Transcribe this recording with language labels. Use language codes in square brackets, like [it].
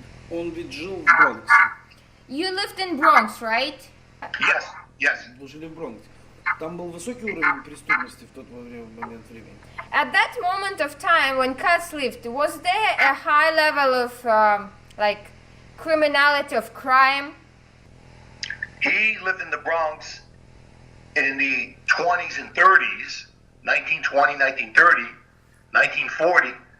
[ru] Он ведь жил в Бронксе. [en] You lived in Bronx, right? Yes, yes. [ru] Вы жили в Бронксе. там был высокий уровень преступности в тот момент времени. [en] At that moment of time when Cus lived, was there a high level of like criminality of crime? He lived in the Bronx in the 20s and 30s, 1920, 1930, 1940.